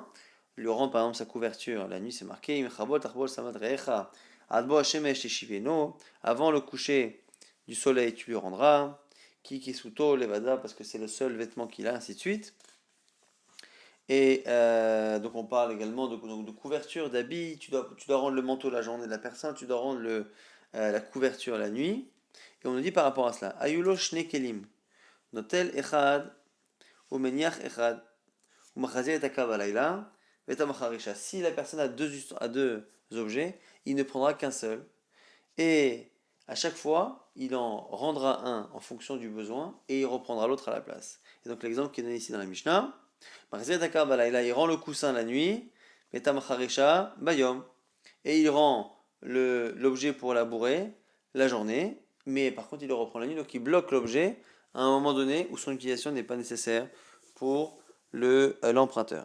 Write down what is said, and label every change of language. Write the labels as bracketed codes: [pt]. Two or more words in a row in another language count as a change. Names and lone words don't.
[fr] Lui rendre par exemple sa couverture. La nuit, c'est marqué avant le coucher du soleil, tu lui rendras. [he] כי כסותו לבדה, [fr] parce que c'est le seul vêtement qu'il a, ainsi de suite. Et donc on parle également de couverture, d'habits, tu dois rendre le manteau la journée de la personne, tu dois rendre la couverture la nuit. Et on nous dit par rapport à cela, [he] היו לו שני כלים, נוטל אחד, ומניח אחד, ומחזיר את הכר בלילה, ואת המחרשה. [fr] Si la personne a deux objets, il ne prendra qu'un seul. Et à chaque fois, il en rendra un en fonction du besoin et il reprendra l'autre à la place. Et donc l'exemple qui est donné ici dans la Mishnah, il rend le coussin la nuit, bayom, et il rend l'objet pour labourer la journée, mais par contre il le reprend la nuit, donc il bloque l'objet à un moment donné où son utilisation n'est pas nécessaire pour l'emprunteur.